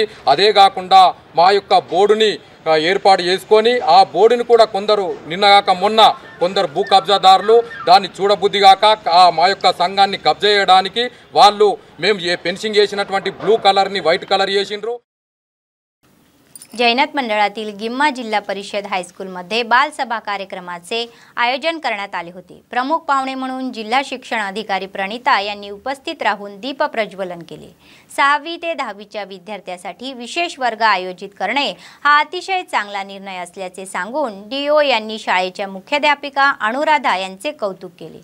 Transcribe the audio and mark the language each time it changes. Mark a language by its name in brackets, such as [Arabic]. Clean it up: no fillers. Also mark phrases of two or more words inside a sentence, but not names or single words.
[Telugu] అదే కాకుండా మా యొక్క బోర్డుని ఏర్పాటు చేసుకొని ఆ బోర్డుని కూడా కొందరు నిన్నగాక మొన్న కొందరు భూ కబ్జాదారులు దాన్ని చూడబుద్ధిగాక మా యొక్క संघाన్ని కబ్జా చేయడానికి వాళ్ళు మేము ఫెన్సింగ్ చేసినటువంటి బ్లూ కలర్ని వైట్ కలర్ చేసిండ్రు। [Marathi] जैनत मंडळातील गिम्मा जिल्हा परिषद हायस्कूलमध्ये बालसभा कार्यक्रमाचे आयोजन करण्यात आले होते। प्रमुख पाहुणे म्हणून जिल्हा शिक्षण अधिकारी प्रणिता यांनी उपस्थित राहून दीप प्रज्वलन केले। 6वी ते 10वीच्या विद्यार्थ्यांसाठी विशेष वर्ग आयोजित करणे हा अतिशय चांगला निर्णय असल्याचे सांगून डीओ यांनी शाळेच्या मुख्याध्यापिका अनुराधा यांचे कौतुक केले।